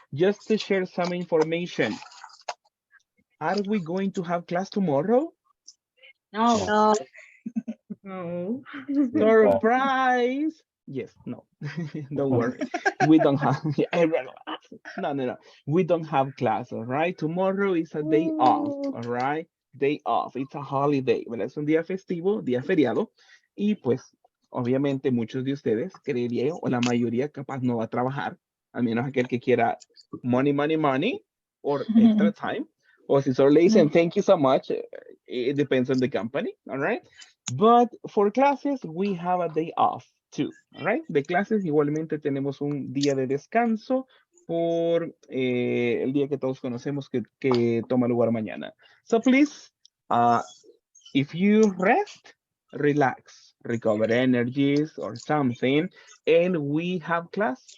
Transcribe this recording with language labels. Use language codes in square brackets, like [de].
[en] Just to share some information, are we going to have class tomorrow? No. No. No. Surprise! Yes, no, don't worry. We don't have, no, no, no. We don't have class, all right? Tomorrow is a day off, all right? Day off. It's a holiday, ¿verdad? [es] Es un día festivo, día feriado. Y pues, obviamente, muchos de ustedes, creería yo, o la mayoría capaz no va a trabajar, a menos aquel que quiera [en] money, money, money, or extra time. [es] O si solo le dicen [en] thank you so much, it depends on the company, all right? But for classes, we have a day off too, all right? [es] De clases igualmente tenemos un día de descanso por el día que todos conocemos que toma lugar mañana. [en] So please, if you rest, relax, recover energies or something, and we have class.